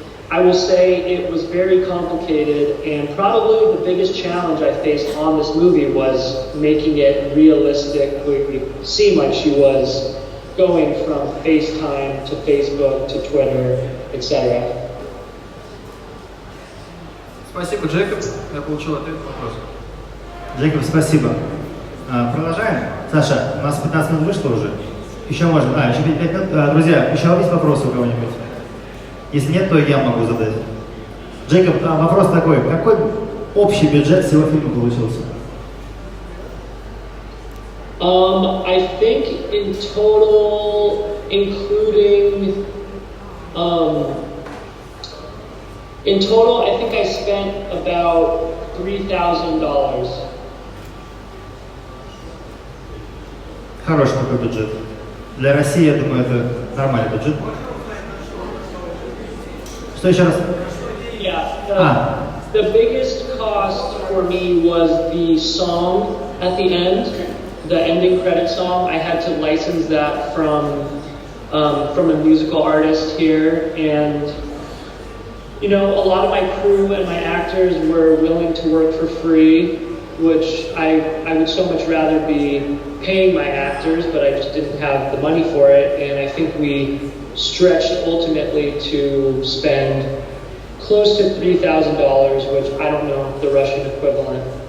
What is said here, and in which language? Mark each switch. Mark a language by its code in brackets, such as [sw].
[en] I will say it was very complicated, and probably the biggest challenge I faced on this movie was making it realistically seem like she was going from FaceTime to Facebook to Twitter, etc. [ru] Спасибо, Джейкоб. Я получил ответ на вопрос. Джейкоб, спасибо. Продолжаем. Саша, у нас 15 минут вышло уже. Еще можно. Еще 5 минут. Друзья, еще есть вопросы у кого-нибудь? Если нет, то я могу задать. Джейкоб, вопрос такой. Какой общий бюджет всего фильма получился? [en] I think in total, including, I think I spent about $3,000. [ru] Хороший такой бюджет. Для России, я думаю, это нормальный бюджет. Что еще раз? [en] Yeah. The biggest cost for me was the song at the end. The ending credit song. I had to license that from a musical artist here, and you know, a lot of my crew and my actors were willing to work for free, which I would so much rather be paying my actors, but I just didn't have the money for it, and I think we stretched ultimately to spend close to $3,000, which I don't know the Russian equivalent.